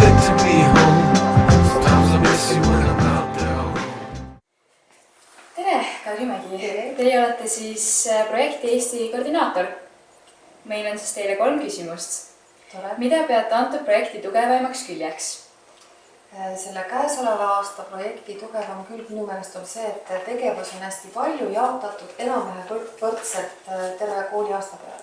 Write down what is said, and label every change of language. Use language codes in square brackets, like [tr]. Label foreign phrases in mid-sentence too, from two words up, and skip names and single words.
[en] to be home. Sometimes I miss you when I'm out there alone. [et] Tere, Kadri Mägi. Teie olete siis projekti Eesti koordinaator. Meil on siis teile 3 küsimust. Mida peate antud projekti tugevaimaks küljeks? Selle käesoleva aasta projekti tugevam külg minu meelest on see, et tegevusi on hästi palju jaotatud enam-vähem võrdselt terve kooli aasta peale.